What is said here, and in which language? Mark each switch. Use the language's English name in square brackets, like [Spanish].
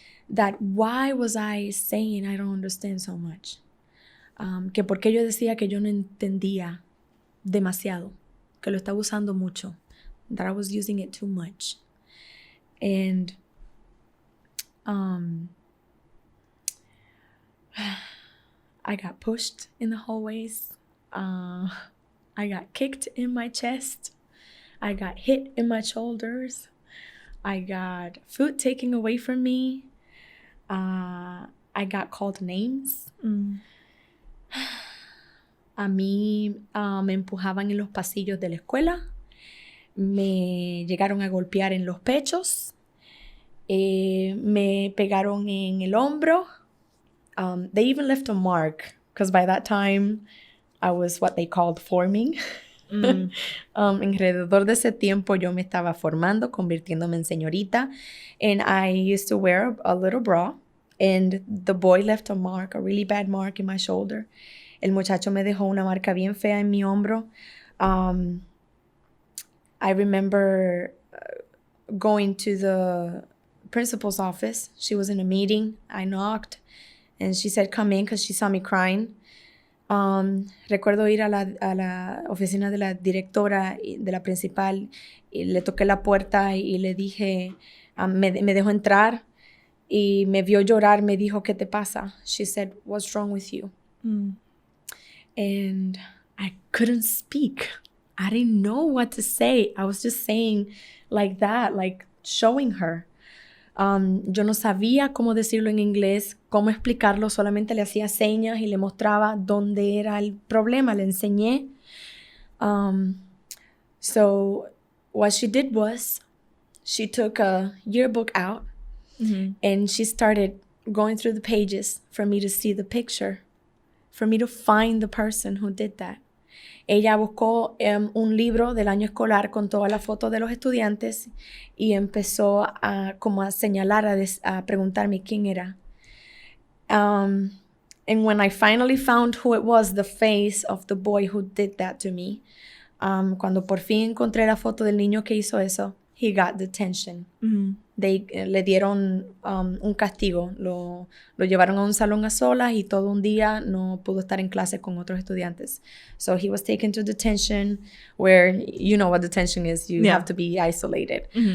[English] That why was I saying I don't understand so much? [Spanish] Que por qué yo decía que yo no entendía demasiado, que lo estaba usando mucho, [English] that I was using it too much. And I got pushed in the hallways. I got kicked in my chest. I got hit in my shoulders. I got food taken away from me. I got called names. [Spanish] A mí me empujaban en los pasillos de la escuela. Me llegaron a golpear en los pechos. Me pegaron en el hombro. [English] They even left a mark because by that time I was what they called forming. [Spanish] Alrededor de ese tiempo yo me estaba formando, convirtiéndome en señorita, [English] and I used to wear a little bra, and the boy left a mark, a really bad mark in my shoulder. [Spanish] El muchacho me dejó una marca bien fea en mi hombro. [English] I remember going to the principal's office. She was in a meeting. I knocked, and she said, "Come in," because she saw me crying. [Spanish] Recuerdo ir a la oficina de la directora, de la principal, y le toqué la puerta y le dije, me dejó entrar y me vio llorar, me dijo, ¿qué te pasa? [English] She said, "What's wrong with you?" And I couldn't speak. I didn't know what to say. I was just saying like that, like showing her. [Spanish] Yo no sabía cómo decirlo en inglés, cómo explicarlo, solamente le hacía señas y le mostraba dónde era el problema, le enseñé. [English] So what she did was, she took a yearbook out and she started going through the pages for me to see the picture, for me to find the person who did that. [Spanish] Ella buscó un libro del año escolar con todas las fotos de los estudiantes y empezó como a señalar, a preguntarme quién era. [English] And when I finally found who it was, the face of the boy who did that to me, [Spanish] cuando por fin encontré la foto del niño que hizo eso, [English] he got detention. [Spanish] Le dieron un castigo. Lo llevaron a un salón a solas y todo un día no pudo estar en clase con otros estudiantes. [English] So he was taken to detention, where you know what detention is. You have to be isolated.